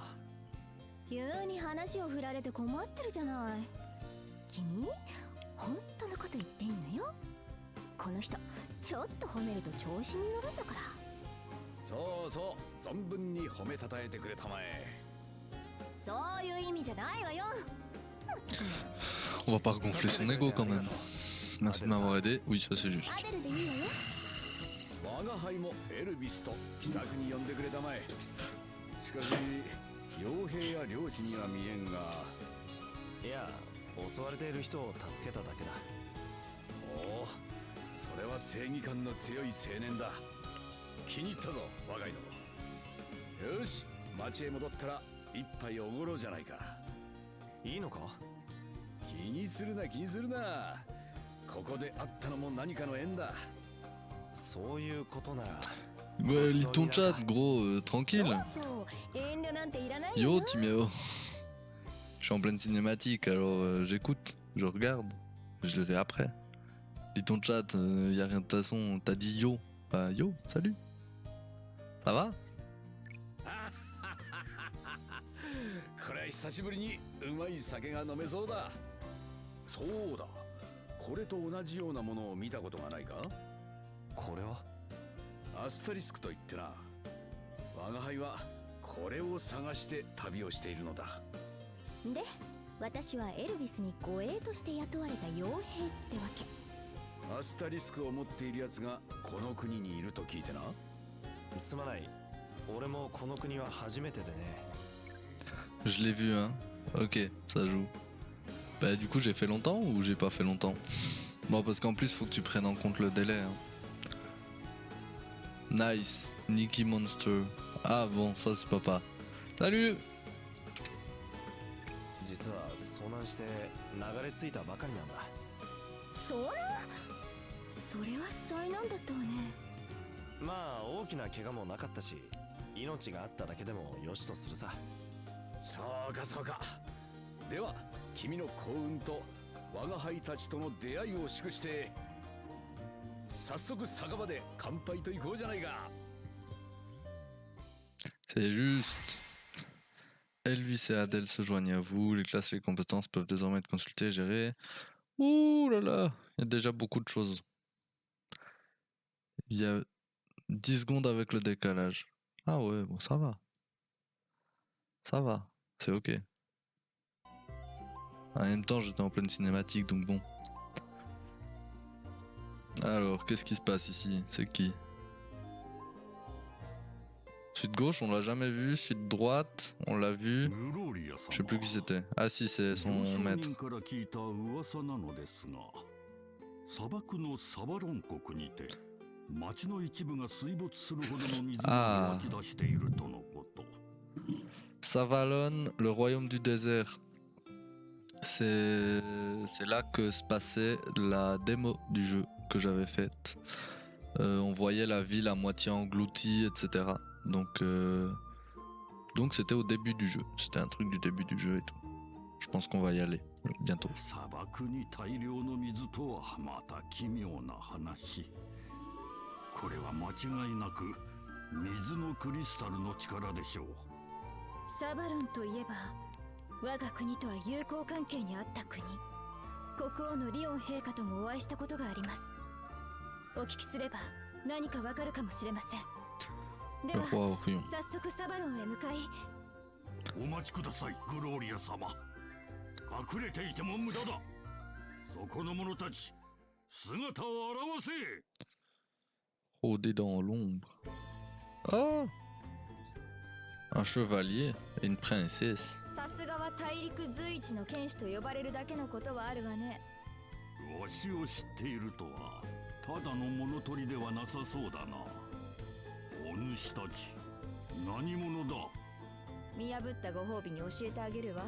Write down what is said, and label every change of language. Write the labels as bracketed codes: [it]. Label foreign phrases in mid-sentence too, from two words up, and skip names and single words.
[ja] 急に話を振られて困ってるじゃない。君、本当のこと言っていいのよ。この人、ちょっと褒めると調子に乗るんだから。そうそう、存分に褒めたたえてくれたまえ。そういう意味じゃないわよ。 [fr] On va pas regonfler son ego quand même. Merci de m'avoir aidé. Oui, ça c'est juste. [ja] 我が輩もエルビスと気さくに呼んでくれたまえ。しかし、傭兵や領地には見えんが。いや、襲われている人を助けただけだ。おお、それは正義感の強い青年だ。気に入ったぞ、若いの。よし、町へ戻ったら一杯おごろうじゃないか。いいのか？気にするな気にするな。ここで会ったのも何かの縁だ。そういうことなら。 [fr] Ouais, lis ton chat, gros, tranquille. Yo, Timéo. Je suis en pleine cinématique, alors j'écoute, je regarde, je lirai après. Lis ton chat, y a rien de toute façon, t'as dit yo. Bah yo, salut. Ça va? [ja] これは久しぶりにうまい酒が飲めそうだ。そうだ、これと同じようなものを見たことがないか？これはアスタリスクといってな、我が輩はこれを探して旅をしているのだ。で、私はエルビスに護衛として雇われた傭兵ってわけ。アスタリスクを持っているやつがこの国にいると聞いてな。すまない、俺もこの国は初めてでね。 [fr] Je l'ai vu, hein. Ok, ça joue. Bah du coup j'ai fait longtemps ou j'ai pas fait longtemps? Bon parce qu'en plus faut que tu prennes en compte le délai. Hein. Nice, Nicky Monster. Ah bon, ça c'est papa. Salut! [ja] 実は遭難して流れ着いたばかりなんだ。それは災難だったわね。まあ大きな怪我もなかったし、命があっただけでもよしとするさ。そうかそうか。では君の幸運と我が輩たちとの出会いを祝して早速酒場で乾杯といこうじゃないか。 [fr] C'est juste. Elvis et Adèle se joignent à vous. Les classes et les compétences peuvent désormais être consultées et gérées. Ouh là là, il y a déjà beaucoup de choses. Il y a 10 secondes avec le décalage. Ah ouais, bon ça va. Ça va, c'est ok. En même temps, j'étais en pleine cinématique, donc bon. Alors, qu'est-ce qui se passe ici? C'est qui? Suite gauche, on l'a jamais vu. Suite droite, on l'a vu. Je sais plus qui c'était. Ah si, c'est son maître. [ja] 砂漠のサバロン国にて町の一部が水没するほどの水あが湧き出しているとのこと。 [fr] Savalon, le royaume du désert. C'est là que se passait la démo du jeu que j'avais faite. On voyait la ville à moitié engloutie, etc. Donc c'était au début du jeu. C'était un truc du début du jeu et tout. Je pense qu'on va y aller bientôt. [ja] 砂漠に大量の水とはまた奇妙な話。これは間違いなく水のクリスタルの力でしょう。サバロンといえば我が国とは友好関係にあった国、国王のリオン陛下ともお会いしたことがあります。お聞きすれば何かわかるかもしれません。では早速サバロンへ向かい。お待ちください、グローリア様。隠れていても無駄だ。そこの者たち、姿を現せ。 [fr] Rôder dans l'ombre. Oh! Un chevalier et une princesse. [ja] さすがは大陸随一の剣士と呼ばれるだけのことはあるわね。わしを知っているとはただの物取りではなさそうだな。お主たち何者だ。見破ったご褒美に教えてあげるわ。